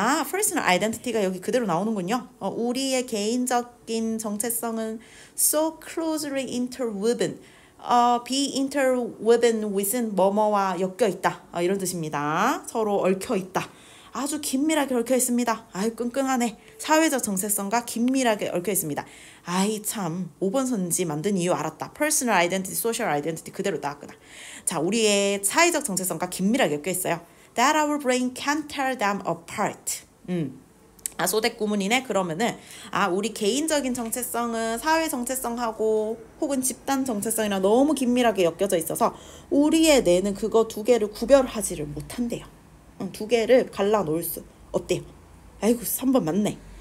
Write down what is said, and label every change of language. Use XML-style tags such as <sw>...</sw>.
<ko>personal identity가 여기 그대로 나오는군요. 우리의 개인적인 정체성은</ko> <en>so closely interwoven. be interwoven with</en> <ko>은 뭐뭐와 엮여 있다. 이런 뜻입니다. 서로 얽혀 있다. 아주 긴밀하게 얽혀 있습니다. 아유 끈끈하네. 사회적 정체성과 긴밀하게 얽혀 있습니다. 아이 참 5번 선지 만든 이유 알았다.</ko> <en>Personal identity, social identity</en> <ko>그대로 나왔구나. 자, 우리의 사회적 정체성과 긴밀하게 엮여 있어요.</ko> <en>That our brain can't tear them apart.</en> <ko>소댓 구문이네. 그러면은 우리 개인적인 정체성은 사회 정체성하고 혹은 집단 정체성이랑 너무 긴밀하게 엮여져 있어서 우리의 뇌는 그거 두 개를 구별하지를 못한대요. 두 개를 갈라놓을 수 없대요. 아이고 3번 맞네.</ko>